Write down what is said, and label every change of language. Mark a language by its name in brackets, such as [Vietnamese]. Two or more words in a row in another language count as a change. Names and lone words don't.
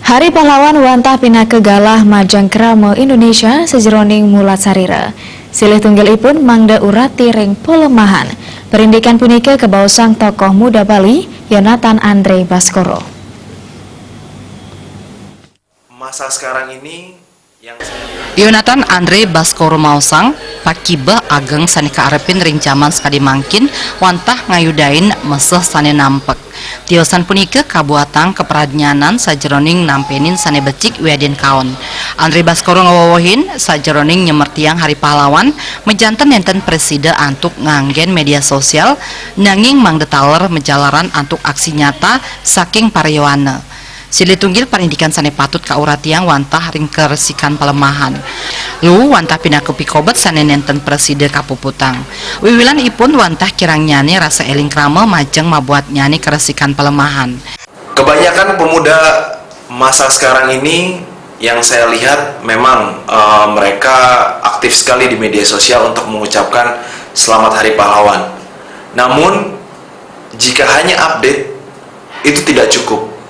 [Balinese] Hari Pahlawan wantah pinaka galah Majang Krama Indonesia sejeroning mulat sarira. Silih tunggalipun mangda urati ring pelemahan. Perindikan punika kebausang tokoh muda Bali, Yonatan Andre Baskoro. [Indonesian] Masa sekarang ini yang [Balinese] Yonatan Andre Baskoro mausang pakiba ageng sanika arepin ring jaman sekali mangkin wantah ngayudain meseh sane nampek. Tiosan punika kabuatang keperadnyanan sajeroning nampenin sane becik wiadin kaon. Andre Baskoro ngawawohin sajeroning nyemertiang Hari Pahlawan mejanten nenten presida antuk nganggen media sosial nanging mangde taler menjalaran antuk aksi nyata saking pariowana. Silih tunggil parindikan sane patut kauratiang wantah ring keresikan pelemahan. Lu wantah pinaka pikobet sane nenten presida kapuputang. Wiwilan ipun wantah kirang nyani rasa eling krama majeng mabuat nyani keresikan pelemahan. [Indonesian] Kebanyakan pemuda masa sekarang ini yang saya lihat memang mereka aktif sekali di media sosial untuk mengucapkan Selamat Hari Pahlawan. Namun jika hanya update itu tidak cukup.